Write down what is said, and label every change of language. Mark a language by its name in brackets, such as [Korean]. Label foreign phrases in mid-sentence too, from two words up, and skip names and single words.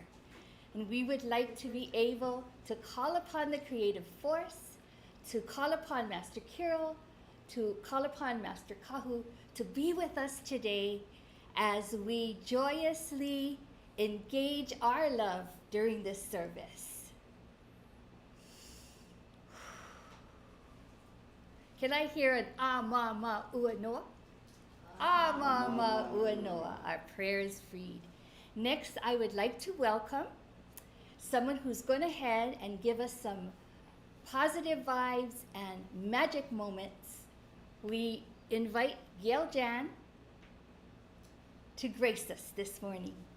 [English] And we would like to be able to call upon the creative force, to call upon Master Kirael, to call upon Master Kahu to be with us today as we joyously engage our love during this service. Can I hear an [Hawaiian] ma ma ua noa? Ma ma ua noa. [English] Our prayer is freed. Next, I would like to welcome someone who's going ahead and give us some positive vibes and magic moments. We invite Gail Jan to grace us this morning.